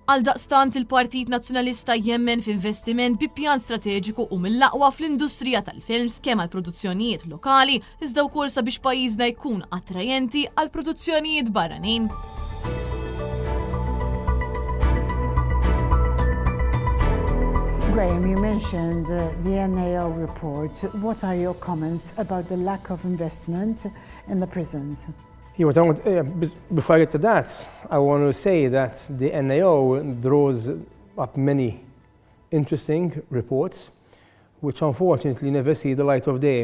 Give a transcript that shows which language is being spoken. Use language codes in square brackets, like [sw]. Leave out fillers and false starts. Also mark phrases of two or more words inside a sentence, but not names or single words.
[mt] Għaldaqstant il-Partit Nazzjonalista jemmen f'investiment bi pjan strateġiku u mill-aqwa fl-industrija tal-films kemm għal produzzjonijiet lokali iżda wkoll sabiex pajjiżna jkun attrajenti għal produzzjonijiet barranin. [en] Graham, you mentioned the NAO report. What are your comments about the lack of investment in the prisons? Before I get to that, I want to say that the NAO draws up many interesting reports, which unfortunately never see the light of day.